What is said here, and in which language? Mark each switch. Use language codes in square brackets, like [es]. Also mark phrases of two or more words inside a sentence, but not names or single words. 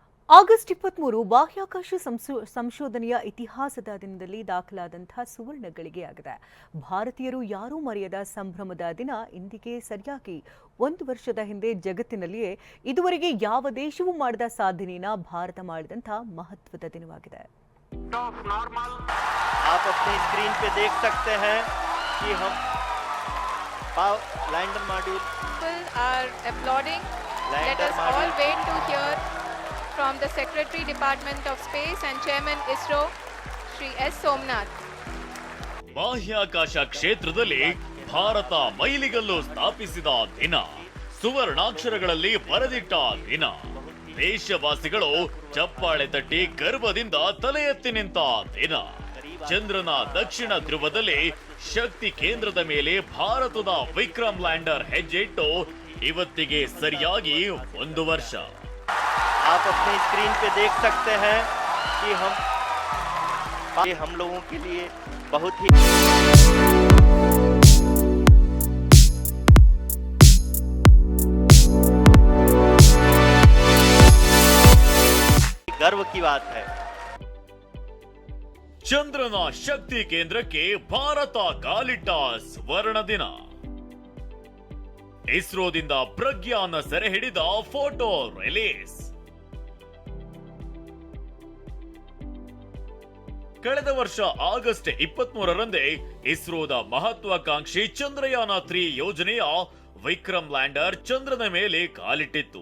[kn] ಆಗಸ್ಟ್ 23 ಬಾಹ್ಯಾಕಾಶ ಸಂಶೋಧನೆಯ ಇತಿಹಾಸದ ದಿನದಲ್ಲಿ ದಾಖಲಾದಂತಹ ಸುವರ್ಣ ಗಳಿಗೆಯಾಗಿದೆ. ಭಾರತೀಯರು ಯಾರೂ ಮರೆಯದ ಸಂಭ್ರಮದ ದಿನ ಇಂದಿಗೆ ಸರಿಯಾಗಿ 1 ವರ್ಷದ ಹಿಂದೆ ಜಗತ್ತಿನಲ್ಲಿಯೇ ಇದುವರೆಗೆ ಯಾವ ದೇಶವೂ ಮಾಡದ ಸಾಧನೆಯನ್ನ ಭಾರತ ಮಾಡಿದಂತಹ ಮಹತ್ವದ ದಿನವಾಗಿದೆ. [hi] आप अपनी स्क्रीन पे देख सकते हैं कि हम लैंडर मॉड्यूल [en] are applauding. Let us all wait to hear from the Secretary Department of Space and Chairman ISRO, Shri S. Somnath. [kn] ಬಾಹ್ಯಾಕಾಶ ಕ್ಷೇತ್ರದಲ್ಲಿ ಭಾರತ ಮೈಲಿಗಲ್ಲು ಸ್ಥಾಪಿಸಿದ ದಿನ, ಸುವರ್ಣಾಕ್ಷರಗಳಲ್ಲಿ ಬರೆದಿಟ್ಟ ದಿನ. ದೇಶವಾಸಿಗಳು ಚಪ್ಪಾಳೆ ತಟ್ಟಿ ಗರ್ವದಿಂದ ತಲೆ ಎತ್ತಿ ನಿಂತ ದಿನ. ಚಂದ್ರನ ದಕ್ಷಿಣ ಧ್ರುವದಲ್ಲಿ ಶಕ್ತಿ ಕೇಂದ್ರದ ಮೇಲೆ ಭಾರತದ ವಿಕ್ರಮ್ ಲ್ಯಾಂಡರ್ ಹೆಜ್ಜೆ ಇಟ್ಟು ಇವತ್ತಿಗೆ ಸರಿಯಾಗಿ 1 ವರ್ಷ. [hi] आप अपनी स्क्रीन पे देख सकते हैं कि हम लोगों के लिए बहुत ही गर्व की बात है. [kn] ಚಂದ್ರನ ಶಕ್ತಿ ಕೇಂದ್ರಕ್ಕೆ ಭಾರತ ಕಾಲಿಟ್ಟ ಸ್ವರ್ಣ ದಿನ. ಇಸ್ರೋದಿಂದ ಪ್ರಜ್ಞಾನ ಸೆರೆ ಹಿಡಿದ ಫೋಟೋ ರಿಲೀಸ್. ಕಳೆದ ವರ್ಷ ಆಗಸ್ಟ್ 23ರಂದೇ ಇಸ್ರೋದ ಮಹತ್ವಾಕಾಂಕ್ಷಿ ಚಂದ್ರಯಾನ 3 ಯೋಜನೆಯ ವಿಕ್ರಮ್ ಲ್ಯಾಂಡರ್ ಚಂದ್ರನ ಮೇಲೆ ಕಾಲಿಟ್ಟಿತ್ತು.